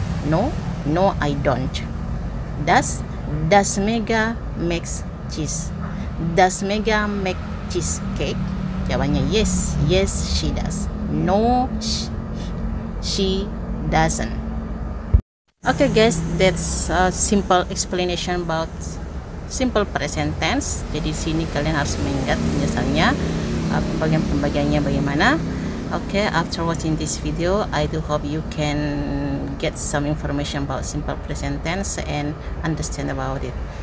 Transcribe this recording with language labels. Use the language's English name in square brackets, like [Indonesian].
[English] No, no I don't. Does Mega makes cheese? Does Mega make cheesecake? [Indonesian] Jawabannya [English] yes, yes she does. No, she doesn't. Okay guys, that's a simple explanation about simple present tense. [Indonesian] Jadi di sini kalian harus mengingat penjelasannya, pembagiannya bagaimana. [English] Okay, after watching this video, I do hope you can get some information about simple present tense and understand about it.